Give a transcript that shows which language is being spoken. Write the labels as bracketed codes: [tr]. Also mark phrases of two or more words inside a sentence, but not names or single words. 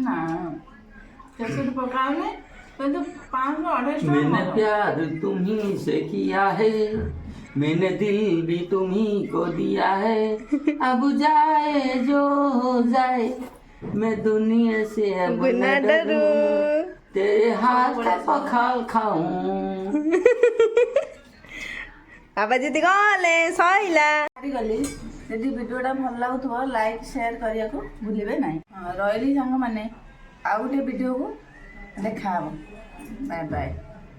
[or] ନା କେସେଟ୍ ପକାଉନି କିନ୍ତୁ 500-250 [hi] मैंने [or] ଟଙ୍କା [hi] प्यार तुम्ही से किया है, मैंने दिल भी तुम्ही को दिया है, अब जाए जो हो जाए, मैं दुनिया से अब बिना न डरू डरूं, तेरे हाथ का पखाल खाऊं। [or] ବାବା ଯଦି ଗଲେ ସଇଲା। ଗଲି ଯଦି ଭିଡ଼ିଓଟା ଭଲ ଲାଗୁଥିବ [en] like share [or] କରିବାକୁ ଭୁଲିବେ ନାହିଁ। ରହିଲି ସାଙ୍ଗମାନେ, ଆଉ ଗୋଟେ ଭିଡ଼ିଓକୁ ଦେଖାହବ। [en] bye bye.